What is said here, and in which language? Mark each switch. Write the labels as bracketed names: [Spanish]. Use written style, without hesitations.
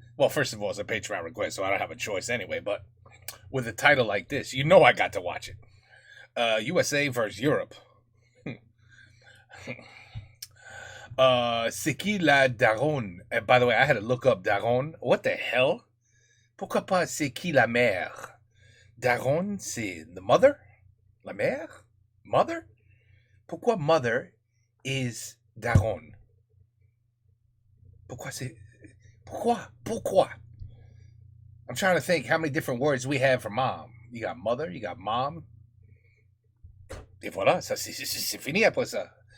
[English] Well, first of all, it's a Patreon request, so I don't have a choice anyway. But with a title like this, you know I got to watch it. USA versus Europe. [French] C'est qui la daronne? [English] And by the way, I had to look up daronne. What the hell? [French] Pourquoi pas c'est qui la mère? Daronne, c'est [English] the mother? [French] La mère? Mother? Pourquoi [English] mother is [French] daronne? Pourquoi c'est... Pourquoi? [English] I'm trying to think how many different words we have for mom. You got mother, you got mom. [French] Et voilà, ça c'est fini après ça.